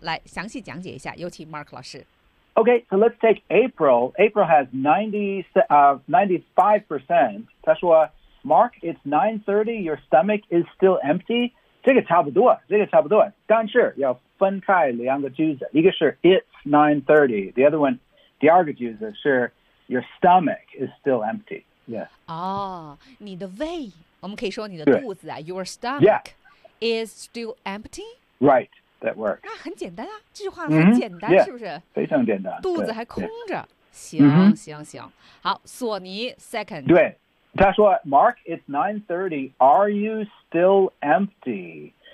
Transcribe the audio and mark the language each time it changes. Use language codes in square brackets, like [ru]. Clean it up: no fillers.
[zh] 来详细讲解一下，有请 Mark 老师。 [en] Okay, so let's take April. April has 95%. [zh] 他说 [en] Mark, it's 9:30. Your stomach is still empty. [zh] 这个差不多，这个差不多。但是要分开两个句子，一个是 [en] it's 9:30. The other one, [zh] 第二个句子是 [en] your stomach is still empty. Yeah. [zh] 你的胃，我们可以说你的肚子啊。 [en] Your stomach、 yeah. is still empty? Right. That works. [zh] 那很简单啊，这句话很简单， [en] yeah, [zh] 是不是？非常简单。肚子还空着， yeah. 行。好，索尼 second。对，他说 [en] ，Mark, it's 9:30. Are you still empty?